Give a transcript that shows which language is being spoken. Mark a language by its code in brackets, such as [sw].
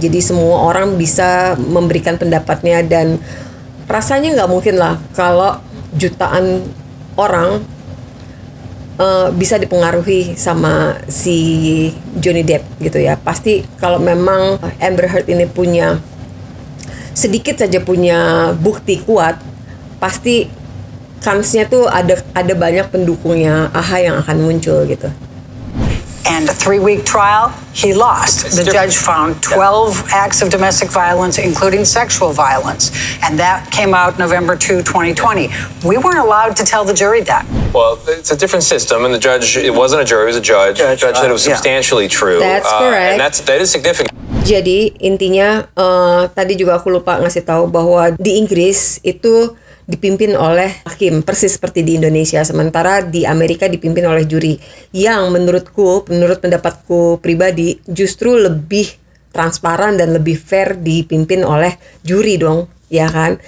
[id] Jadi semua orang bisa memberikan pendapatnya dan rasanya nggak mungkin lah kalau jutaan orang bisa dipengaruhi sama si Johnny Depp gitu ya. Pasti kalau memang Amber Heard ini punya sedikit saja punya bukti kuat, pasti kansnya tuh ada banyak pendukungnya AHA yang akan muncul gitu. [en] And a 3-week trial, he lost. The judge found 12 acts of domestic violence, including sexual violence. And that came out November 2, 2020. We weren't allowed to tell the jury that. Well, it's a different system, and the judge, it wasn't a jury, it was a judge. The judge said it was substantially true. That's correct. And that is significant. [id] Jadi intinya tadi juga aku lupa ngasih tahu bahwa di Inggris itu dipimpin oleh hakim persis seperti di Indonesia, sementara di Amerika dipimpin oleh juri yang menurut pendapatku pribadi justru lebih transparan dan lebih fair dipimpin oleh juri dong, ya kan?